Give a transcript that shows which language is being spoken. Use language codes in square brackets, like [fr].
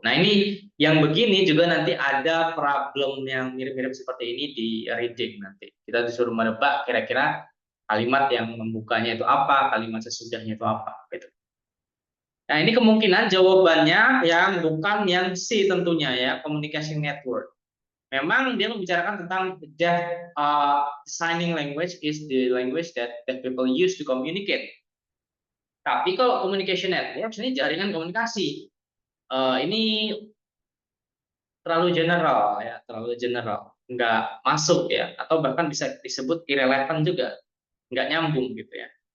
[id] Nah ini yang begini juga nanti ada problem yang mirip-mirip seperti ini di reading nanti. Kita disuruh menebak kira-kira kalimat yang membukanya itu apa, kalimat sesudahnya itu apa. Gitu. Nah ini kemungkinan jawabannya yang bukan yang C tentunya ya, [en] communication network. [id] Memang dia membicarakan tentang [en] that signing language is the language that people use to communicate. [id] Tapi kalau [en] communication network [id] ini jaringan komunikasi. Ini terlalu general ya, terlalu general, nggak masuk ya, atau bahkan bisa disebut irrelevant juga, nggak nyambung gitu ya.